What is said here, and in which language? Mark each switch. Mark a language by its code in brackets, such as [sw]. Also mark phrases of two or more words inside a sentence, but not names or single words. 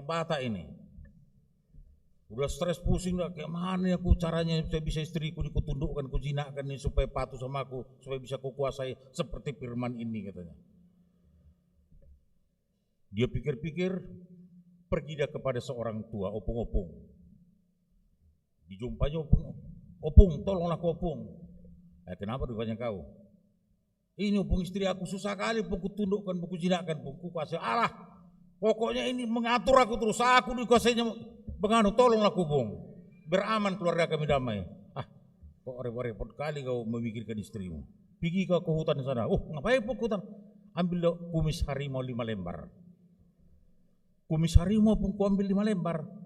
[id] Orang Batak ini. Udah stres pusing dah, kayak mana ya aku caranya saya bisa istriku kutundukkan, kujinakkan ini supaya patuh sama aku, supaya bisa kukuasai seperti firman ini katanya. Dia pikir-pikir, pergi dia kepada seorang tua, opung-opung. Dijumpanya opung, opung, tolonglah aku opung. Kenapa rupanya kau? Ini opung istri aku susah kali, opung kutundukkan, kujinakkan, opung kukuasai. Alah, pokoknya ini mengatur aku terus, aku dikuasainya. Benganu, tolonglah kubung, beraman keluarga kami damai. Kok repot-repot kali kau memikirkan istrimu. Pergi kau ke hutan sana. Ngapain ke hutan? Ambil kumis harimau 5 lembar. Kumis harimau pun ku ambil 5 lembar.